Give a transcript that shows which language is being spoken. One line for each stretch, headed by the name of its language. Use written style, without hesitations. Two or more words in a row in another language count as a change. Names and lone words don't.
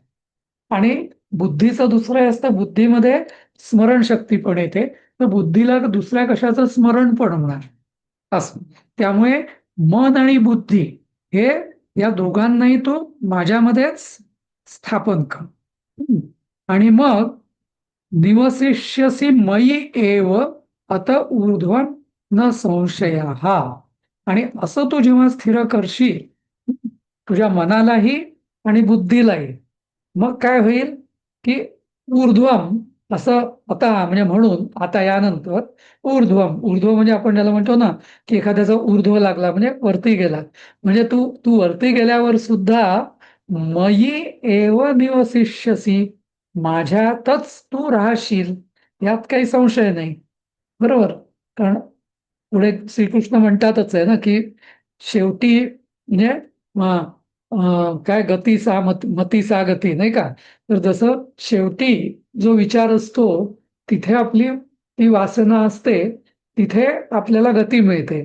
Marathi: आणि बुद्धीचं दुसरं हे असतं, बुद्धीमध्ये स्मरणशक्ती पण येते, तर बुद्धीला दुसऱ्या कशाचं स्मरण पण होणार असं. त्यामुळे मन आणि बुद्धी हे या दोघांनाही तो माझ्यामध्येच स्थापन कर. आणि मग
Sanskrit: निवसिष्यसि मयी एव अत ऊर्ध्वं न संशयः.
Marathi: आणि असं तू जेव्हा स्थिर करशील तुझ्या मनालाही आणि बुद्धीलाही, मग काय होईल की ऊर्ध्वम असं आता म्हणजे म्हणून आता यानंतर ऊर्ध्वम, ऊर्ध्व म्हणजे आपण ज्याला म्हणतो ना की एखाद्याचा ऊर्ध्व लागला म्हणजे वरती गेला, म्हणजे तू तू वरती गेल्यावर सुद्धा
Sanskrit: मयी एव निवसिष्यसी,
Marathi: माझ्यातच तू राहशील, यात काही संशय नाही, बरोबर. कारण पुढे श्रीकृष्ण म्हणतातच आहे ना की शेवटी म्हणजे काय
Sanskrit: गतीसा मतीसा गती,
Marathi: नाही का. तर जसं शेवटी जो विचार असतो तिथे आपली ती वासना असते, तिथे आपल्याला गती मिळते.